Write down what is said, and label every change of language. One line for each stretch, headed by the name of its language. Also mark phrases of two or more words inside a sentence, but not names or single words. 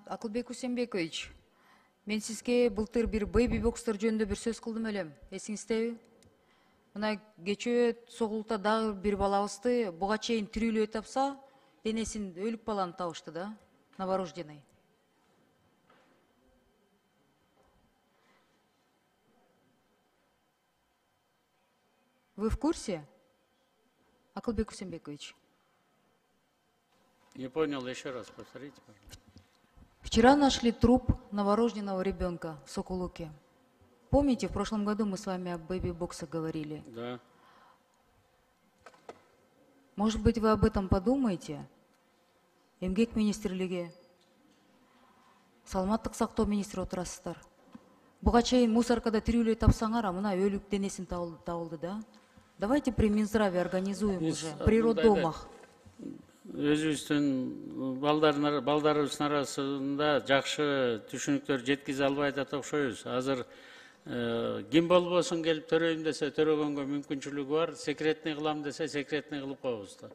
Kyrgyz: Акылбек Усенбекович, мен сизге былтыр бир
English: baby boxes
Kyrgyz: жөнүндө бир сөз кылдым элем. Эсиңиздеби? Мына кечээ Согулукта дагы бир балабызды буга чейин тирүүлөй тапса, денесин өлүк баланы табышты да,
Russian: новорожденный. Вы в курсе, Акылбек Усенбекович? Не понял, еще раз повторите, пожалуйста. Вчера нашли труп новорожденного ребенка в Сокулуке. Помните, в прошлом году мы с вами о бэби-боксе говорили? Да. Может быть, вы об этом подумаете?
Kyrgyz: Эмгек министрлиги, саламаттык сактоо министри отурасыздар. Буга чейин мусоркада тирүүлөй тапсаңар, мына өлүк денесин табылды да.
Russian: Давайте при Минздраве организуем уже, при роддомах.
Kyrgyz: Өзүбүздүн балдарыбыздын арасында жакшы түшүнүктөр жеткизе албай атат окшойбуз. Азыр ким болбосун келип төрөйм десе төрөгөнгө мүмкүнчүлүгү бар, секретный кылам десе секретный кылып коебуз да.